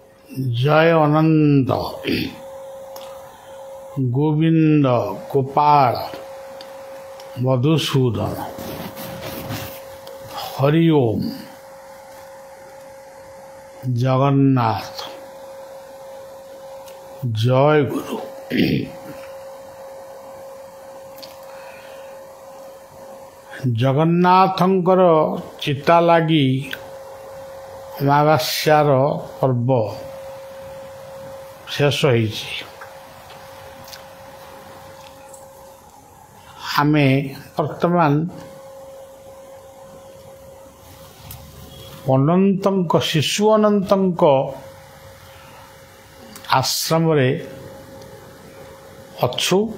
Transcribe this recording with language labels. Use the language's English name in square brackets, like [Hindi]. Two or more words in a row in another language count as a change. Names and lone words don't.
[Odia] ଜୟ ଅନନ୍ତ ଗୋବିନ୍ଦ ଗୋପାଳ ମଧୁସୂଦନ ହରି ଓମ୍ ଜଗନ୍ନାଥ ଜୟ ଗୁରୁ। ଜଗନ୍ନାଥଙ୍କର ଚିତା ଲାଗି ଅମାବାସ୍ୟାର ପର୍ବ ଶେଷ ହୋଇଛି। ଆମେ ବର୍ତ୍ତମାନ ଅନନ୍ତଙ୍କ ଶିଶୁ ଅନନ୍ତଙ୍କ ଆଶ୍ରମ ରେ ଅଛୁ।